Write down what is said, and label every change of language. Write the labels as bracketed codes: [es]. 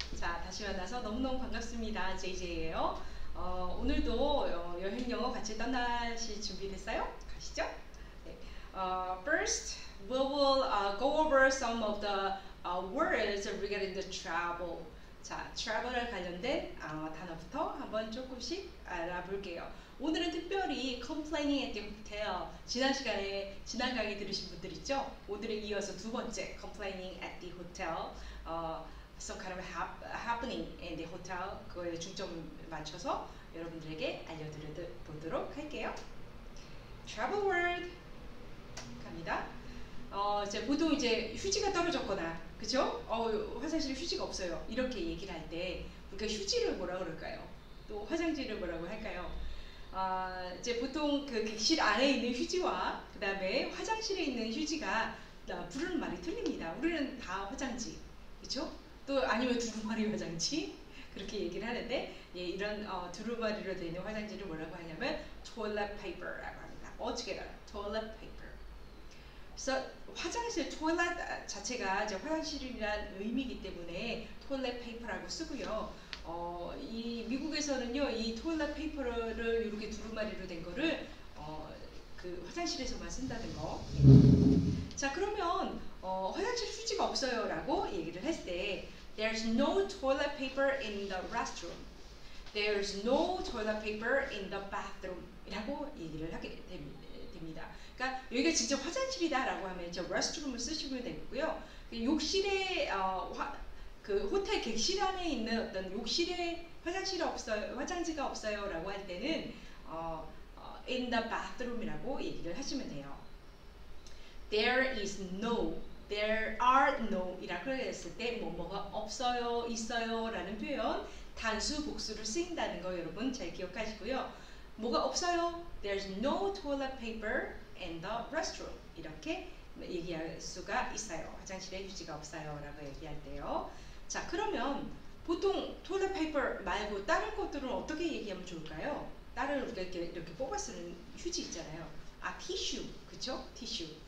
[ko] 자, 다시 만나서 너무너무 반갑습니다. JJ예요. 오늘도 여행 영어 같이 떠나실 준비됐어요? 가시죠. 네. [en] First, we will go over some of the words regarding the travel. [ko] 자, travel에 관련된 단어부터 한번 조금씩 알아볼게요. 오늘은 특별히 [en] complaining at the hotel. [ko] 지난 강의 들으신 분들 있죠? 오늘에 이어서 두 번째 [en] complaining at the hotel. Some kind of happening in the hotel. [ko] 그거에 중점을 맞춰서 여러분들에게 알려드려보도록 할게요. [en] Travel word 갑니다. [ko] 보통 이제 휴지가 떨어졌거나, 그죠? 화장실에 휴지가 없어요. 이렇게 얘기를 할 때, 우리가 휴지를 뭐라 그럴까요? 또 화장지를 뭐라고 할까요? 이제 보통 그 객실 안에 있는 휴지와 그 다음에 화장실에 있는 휴지가 부르는 말이 틀립니다. 우리는 다 화장지, 그렇죠? 또 아니면 두루마리 화장지 그렇게 얘기를 하는데, 예, 이런 두루마리로 되어 있는 화장지를 뭐라고 하냐면 toilet paper라고 합니다. [en] altogether toilet paper. [ko] 그래서 화장실 toilet 자체가 이제 화장실이란 의미이기 때문에 toilet paper라고 쓰고요. 이 미국에서는요, 이 toilet paper를 이렇게 두루마리로 된 거를 그 화장실에서만 쓴다는 거. 자, 그러면 화장실 휴지가 없어요라고 얘기를 했을 때, [en] there's no toilet paper in the restroom. There's no toilet paper in the bathroom. [ko] 이라고 얘기를 하게 됩니다. 그러니까 여기가 진짜 화장실이다라고 하면 이제 restroom을 쓰시면 되고요. 욕실에 그 호텔 객실 안에 있는 어떤 욕실에 화장지가 없어요라고 할 때는 in the bathroom이라고 얘기를 하시면 돼요. [en] There is no, there are no [ko] 이라고 했을 때 뭐가 없어요, 있어요라는 표현 단수 복수를 쓰인다는 거 여러분 잘 기억하시고요. 뭐가 없어요? [en] There's no toilet paper in the restroom. [ko] 이렇게 얘기할 수가 있어요. 화장실에 휴지가 없어요 라고 얘기할 때요. 자, 그러면 보통 toilet paper 말고 다른 것들은 어떻게 얘기하면 좋을까요? 다른 우리가 이렇게 뽑아 쓰는 휴지 있잖아요. 티슈, 그쵸? 티슈.